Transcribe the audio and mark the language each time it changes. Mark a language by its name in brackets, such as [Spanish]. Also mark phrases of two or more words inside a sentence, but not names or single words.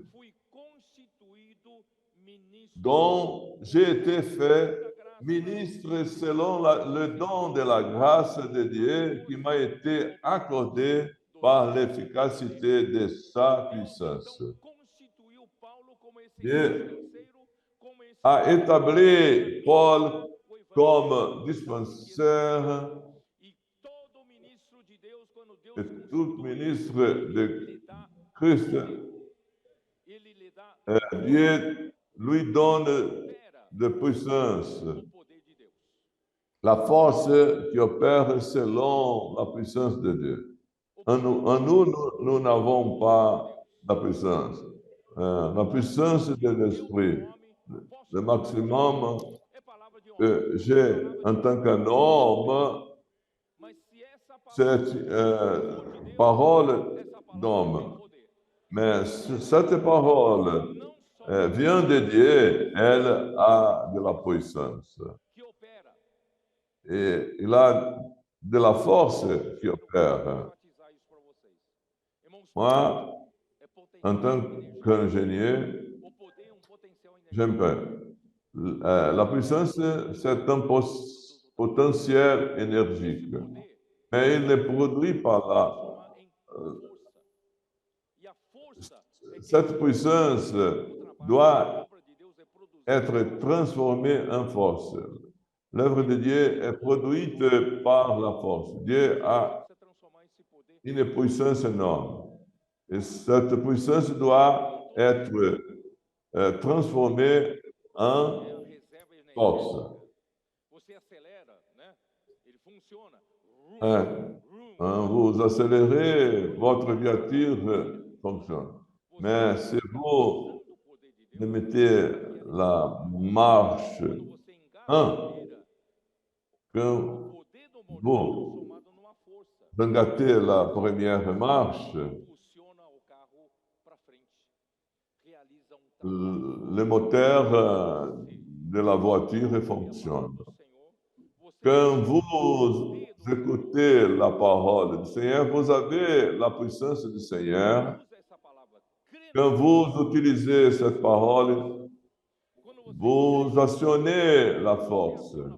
[Portuguese] Fui constituído ministro [French] Dont j'ai été fait [Portuguese] da graça. [French] ministre selon le don de la grâce de Dieu qui m'a été accordé par l'efficacité de sa puissance. [Portuguese] Então, constituiu Paulo como esse Deus dispenseiro, como esse [French] A établi Paul [Portuguese] o evangelho. [French] comme dispensaire [Portuguese] E todo ministro de Deus, quando Deus [French] et tout ministre de [Portuguese] lhe dá, [French] Christ, [Portuguese] ele lhe dá, [French] Dieu lui donne [Portuguese] opera [French] de puissance. [Portuguese] o poder de Deus. [French] La force qui opère selon la puissance de Dieu. En nous, nous n'avons pas la puissance. La puissance de l'esprit. Le maximum [Portuguese] É palavra de homem. [French] que j'ai en tant qu'un homme, [Portuguese] Mas se essa [French] c'est parole [Portuguese] essa palavra [French] d'homme. [Portuguese] tem poder. [French] Mais cette parole [Portuguese] Não só [French] vient de Dieu, elle a de la puissance. [Portuguese] que opera, [French] Et il a de la force qui opère. [Portuguese] enfatizar isso para vocês. Irmãos, [French] Moi, [Portuguese] é [French] en [Portuguese] potencial [French] tant [Portuguese] energia. [French] qu'ingénieur, [Portuguese] O poder é potencial energia. [French] j'aime pas. La puissance, c'est un potentiel énergique. Mais il ne produit pas là. [Portuguese] Transformar em força. E a força é que [French] Cette puissance [Portuguese] o trabalho [French] doit [Portuguese] da obra de Deus é produzida. [French] être transformée en force. L'œuvre de Dieu est produite par la force. Dieu a [Portuguese] Precisa transformar esse poder [French] une puissance énorme. Et cette puissance doit être transformée [Portuguese] é [French] en [Portuguese] a reserva energética. [French] force. [Portuguese] Você acelera, né? Ele funciona. [French] Vous accélérez, votre voiture fonctionne. Mais si vous [Portuguese] Usando o poder de [French] ne [Portuguese] Deus, [French] mettez la marche [Portuguese] quando você engata Ah. a carreira, [French] que [Portuguese] o poder do motor [French] vous [Portuguese] é transformado numa força. [French] gâtez la première marche, [Portuguese] Impulsiona o carro para frente. Realiza [French] le moteur de la voiture fonctionne. Quand vous écoutez la parole du Seigneur, vous avez la puissance du Seigneur. Quand vous utilisez cette parole, vous actionnez la force.